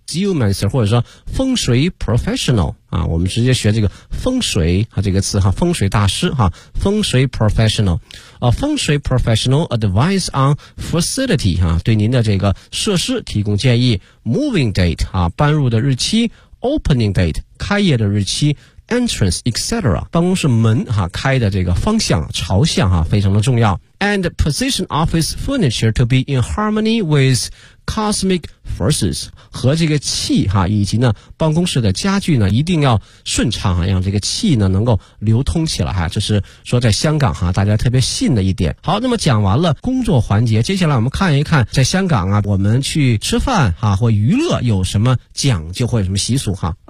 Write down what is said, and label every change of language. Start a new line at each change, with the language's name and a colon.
Chinese: Geomancer 或者说风水 professional 啊，我们直接学这个风水啊这个词哈，风水大师哈，风水 professional, a 风水
English: professional advice on facility
Chinese: 哈、对您的这个设施提供建议。 Moving date 啊，搬入的日期。Opening date 开业的日期。
English: Entrance, etc.
Chinese: 办公室门哈开的这个方向朝向哈非常的重要。
English: And position office furniture to be in harmony with cosmic forces.
Chinese: 和这个气哈以及呢办公室的家具呢一定要顺畅哈，让这个气呢能够流通起来哈。这是说在香港哈大家特别信的一点。好，那么讲完了工作环节，接下来我们看一看在香港啊我们去吃饭哈或娱乐有什么讲究或有什么习俗哈。